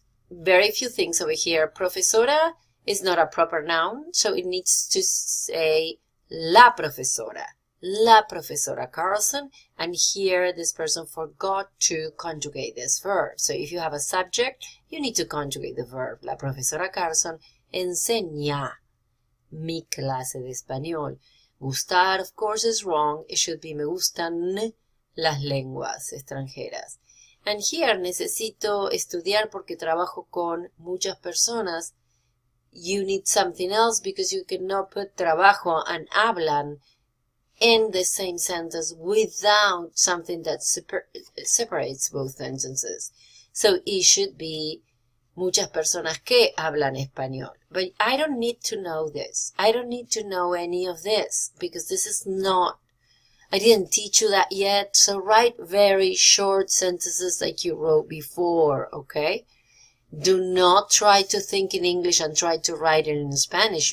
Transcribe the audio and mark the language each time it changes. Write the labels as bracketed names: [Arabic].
[English] Very few things over here. Profesora is not a proper noun, so it needs to say [Spanish] la profesora. La profesora [English] Carlson, and here this person forgot to conjugate this verb. So if you have a subject, you need to conjugate the verb. [Spanish] La profesora Carlson enseña mi clase de español. [English] Gustar, of course, is wrong. [Spanish] It should be me gustan las lenguas extranjeras. And here, necesito estudiar porque trabajo con muchas personas. [English] You need something else because you cannot put trabajo and hablan in the same sentence without something that separates both sentences. So it should be [Spanish] muchas personas que hablan español. [English] But I don't need to know this. I don't need to know any of this because this is not, I didn't teach you that yet. So write very short sentences like you wrote before, okay? Do not try to think in English and try to write it in Spanish.